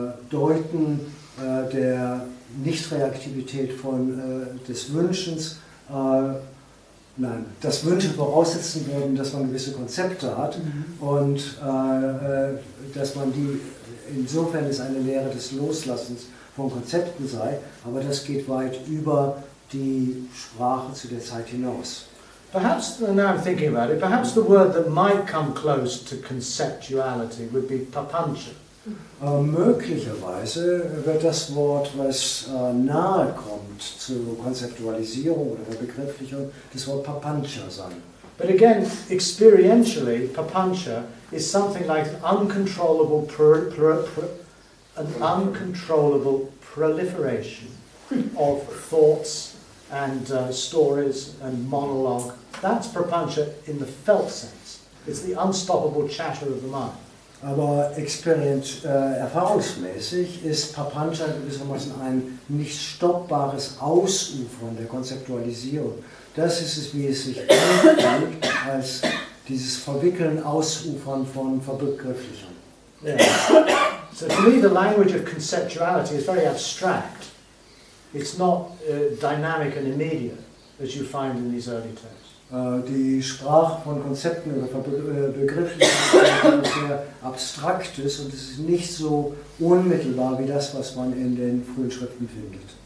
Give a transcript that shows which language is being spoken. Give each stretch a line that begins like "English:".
German: Deuten der Nichtreaktivität des Wünschens, dass Wünsche voraussetzen würden, dass man gewisse Konzepte hat und dass man die, insofern es eine Lehre des Loslassens von Konzepten sei, aber das geht weit über die Sprache zu der Zeit hinaus.
English: Perhaps, now I'm thinking about it, perhaps the word that might come close to conceptuality would be papancha.
German: Möglicherweise wird das Wort, was nahe kommt zur Konzeptualisierung oder der Begrifflichung, das Wort papancha sein.
English: But again, experientially, papancha is something like an uncontrollable proliferation of thoughts and stories and monologue. That's papancha in the felt sense. It's the unstoppable chatter of the mind.
German: Aber erfahrungsmäßig ist Papancha gewissermaßen ein nicht stoppbares Ausufern der Konzeptualisierung. Das ist es, wie es sich anfühlt, als dieses Verwickeln, Ausufern von Verbegrifflichung.
English: Yeah. So to me the language of conceptuality is very abstract. It's not dynamic and immediate, as you find in these early texts.
German: Die Sprache von Konzepten oder Begrifflichkeiten ist sehr abstraktes und es ist nicht so unmittelbar wie das, was man in den frühen Schriften findet.